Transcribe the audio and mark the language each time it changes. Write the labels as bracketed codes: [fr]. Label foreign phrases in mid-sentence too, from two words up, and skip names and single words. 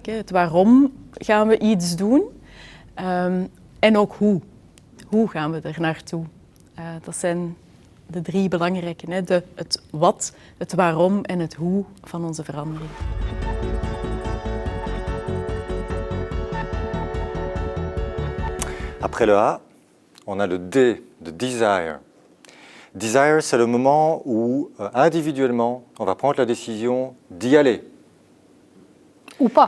[nl] Het waarom gaan we iets doen en ook hoe. Hoe gaan we er naartoe? Dat zijn de 3 belangrijke. Het wat, het waarom en het hoe van onze verandering. [fr] Après le A, on a le D de desire. Desire, c'est le moment où, individuellement, on va prendre la décision d'y aller. Ou pas.